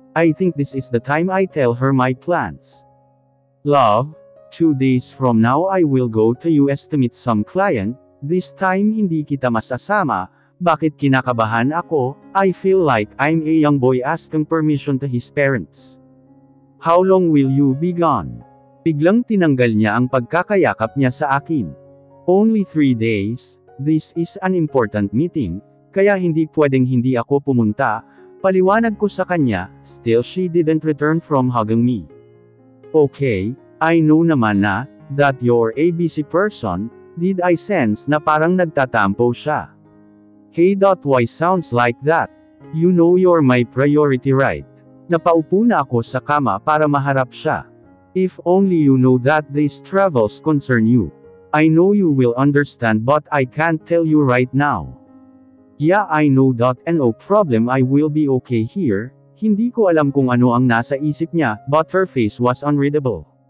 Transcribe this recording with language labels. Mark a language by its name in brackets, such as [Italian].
[English] I think this is the time I tell her my plans. Love, 2 days from now I will go to US to meet some client, this time [Filipino] hindi kita masasama, bakit kinakabahan ako, [English] I feel like I'm a young boy asking permission to his parents. How long will you be gone? [Filipino] Biglang tinanggal niya ang pagkakayakap niya sa akin. [English] Only 3 days. This is an important meeting, [Filipino] kaya hindi pwedeng hindi ako pumunta, paliwanag ko sa kanya, [English] still she didn't return from hugging me. Okay, I know naman na, that you're a busy person, did I sense na [Filipino] parang nagtatampo siya. [English] Hey, why sounds like that? You know you're my priority, right? [Filipino] Napaupo na ako sa kama para maharap siya. [English] If only you know that these travels concern you. I know you will understand but I can't tell you right now. Yeah, I know that and no problem, I will be okay here. [Filipino] Hindi ko alam kung ano ang nasa isip niya, [English] but her face was unreadable.